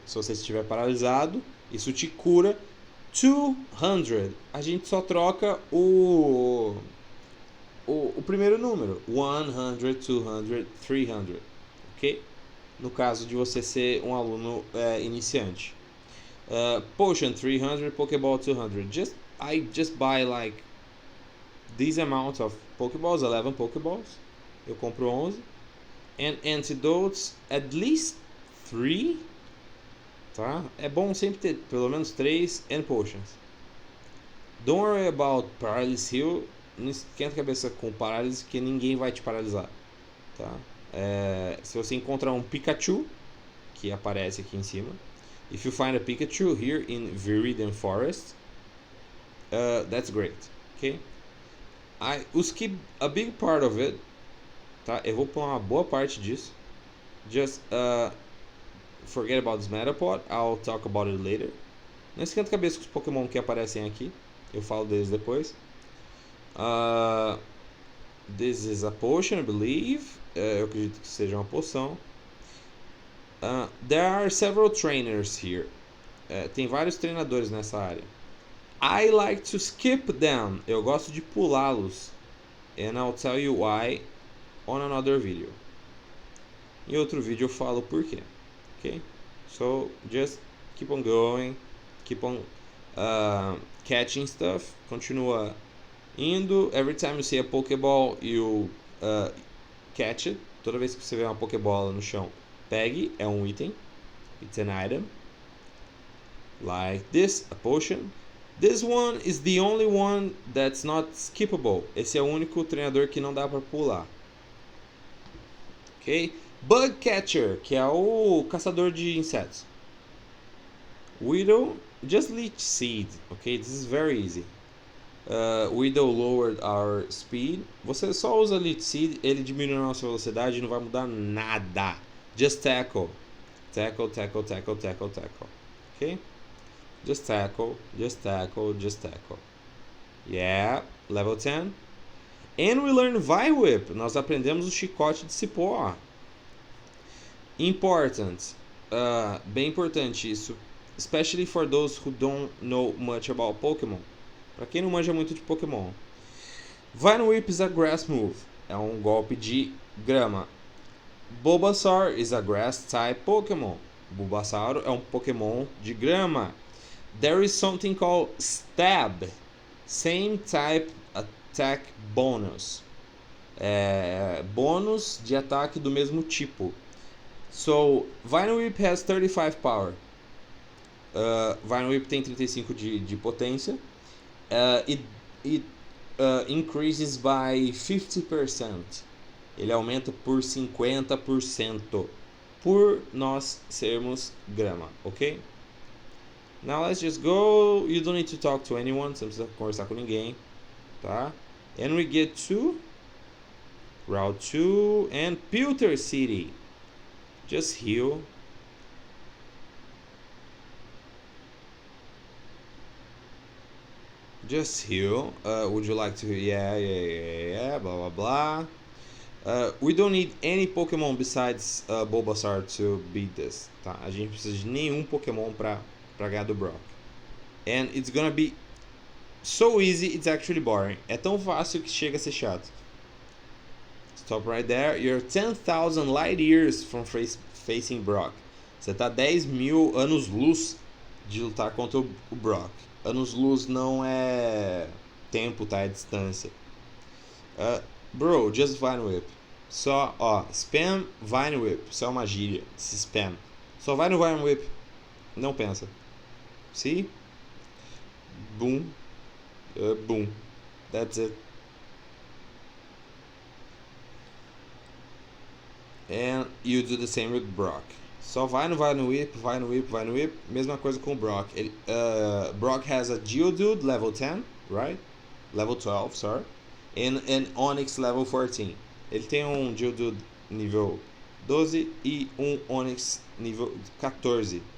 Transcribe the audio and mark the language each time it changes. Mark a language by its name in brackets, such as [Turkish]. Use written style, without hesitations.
[Portuguese] Se você estiver paralisado, isso te cura. 200. A gente só troca o primeiro número. 100, 200, 300. Ok? No caso de você ser um aluno iniciante. [English] Potion 300, Pokeball 200. I just buy like this amount of Pokeballs, 11 Pokeballs. [Portuguese] Eu compro 11. [English] And antidotes, at least 3. Tá? [Portuguese] É bom sempre ter pelo menos 3 [English] and potions. Don't worry about Paralysis Heal. [Portuguese] Não esquenta a cabeça com parálise, que ninguém vai te paralisar. Tá? Se você encontrar um Pikachu, que aparece aqui em cima. [English] If you find a Pikachu here in Viridian Forest, that's great. Okay? I will skip a big part of it. [Portuguese] Tá? Eu vou pular uma boa parte disso. [English] Just forget about this Metapod. I'll talk about it later. [Portuguese] Não esquenta a cabeça com os Pokémon que aparecem aqui. Eu falo deles depois. [English] This is a potion, I believe. [Portuguese] Eu acredito que seja uma poção. [English] There are several trainers here. [Portuguese] Tem vários treinadores nessa área. [English] I like to skip them. [Portuguese] Eu gosto de pulá-los. [English] And I'll tell you why on another video. [Portuguese] Em outro vídeo eu falo por quê. [English] Okay? So just keep on going. Keep on catching stuff. [Portuguese] Continua indo. [English] Every time you see a Pokeball, you catch it. [Portuguese] Toda vez que você vê uma Pokébola no chão, pegue. É um item. [English] It's an item. Like this, a potion. This one is the only one that's not skippable. [Portuguese] Esse é o único treinador que não dá para pular. Ok? Bug Catcher, que é o caçador de insetos. [English] Widow, just leech seed. Ok? This is very easy. Widow lowered our speed. [Portuguese] Você só usa leech seed, ele diminui a nossa velocidade e não vai mudar nada. [English] Just tackle. Tackle, tackle, tackle, tackle, tackle. Ok? Just tackle, just tackle, just tackle. Yeah, level 10. And we learn Vine Whip. [Portuguese] Nós aprendemos o chicote de cipó. [English] Important. [Portuguese] Bem importante isso. [English] Especially for those who don't know much about Pokémon. [Portuguese] Para quem não manja muito de Pokémon. [English] Vine Whip is a grass move. [Portuguese] É um golpe de grama. [English] Bulbasaur is a grass type Pokémon. [Portuguese] Bulbasaur é um Pokémon de grama. [English] There is something called stab. Same type attack bonus. [Portuguese] Bônus de ataque do mesmo tipo. [English] So, Vine Whip has 35 power. [Portuguese] Vine Whip tem 35 de potência. [English] It increases by 50%. [Portuguese] Ele aumenta por 50%. Por nós sermos grama, ok? [English] Now let's just go. You don't need to talk to anyone. [Portuguese] Você não precisa conversar com ninguém, tá? [English] And we get to Route 2 and Pewter City. Just heal. Just heal. Would you like to? Yeah. Blah blah blah. We don't need any Pokémon besides Bulbasaur to beat this. [Portuguese] Tá? A gente precisa de nenhum Pokémon pra ganhar do Brock. [English] And it's gonna be so easy, it's actually boring. [Portuguese] É tão fácil que chega a ser chato. [English] Stop right there. You're 10,000 light years from facing Brock. [Portuguese] Você tá 10.000 anos-luz de lutar contra o Brock. Anos-luz não é tempo, tá? É distância. [English] Bro, just Vine Whip. [Portuguese] Só, spam Vine Whip. Isso é uma gíria. Spam. Só vai no Vine Whip. Não pensa. [English] See? Boom. Boom. That's it. And you do the same with Brock. [Portuguese] Só vai no Vine Whip, Vine Whip, Vine Whip. Mesma coisa com o Brock. [English] Brock has a Geodude level 10, right? Level 12, sorry. And an Onix level 14. [Portuguese] Ele tem um Geodude nível 12 e um Onix nível 14.